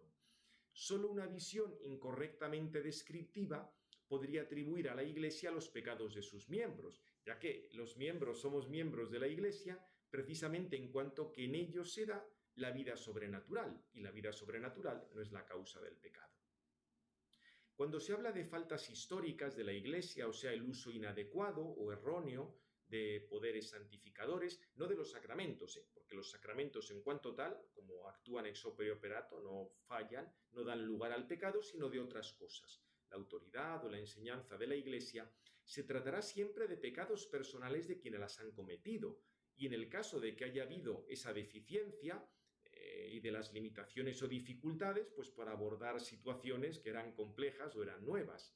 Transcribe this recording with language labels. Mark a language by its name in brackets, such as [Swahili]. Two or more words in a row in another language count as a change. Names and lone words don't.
[Spanish] Solo una visión incorrectamente descriptiva podría atribuir a la Iglesia los pecados de sus miembros, ya que los miembros somos miembros de la Iglesia precisamente en cuanto que en ellos se da la vida sobrenatural, y la vida sobrenatural no es la causa del pecado. Cuando se habla de faltas históricas de la Iglesia, o sea, el uso inadecuado o erróneo de poderes santificadores, no de los sacramentos, porque los sacramentos en cuanto tal, como actúan [Latin] ex opere operato, [Spanish] no fallan, no dan lugar al pecado, sino de otras cosas. La autoridad o la enseñanza de la Iglesia se tratará siempre de pecados personales de quienes las han cometido, y en el caso de que haya habido esa deficiencia, y de las limitaciones o dificultades, pues para abordar situaciones que eran complejas o eran nuevas.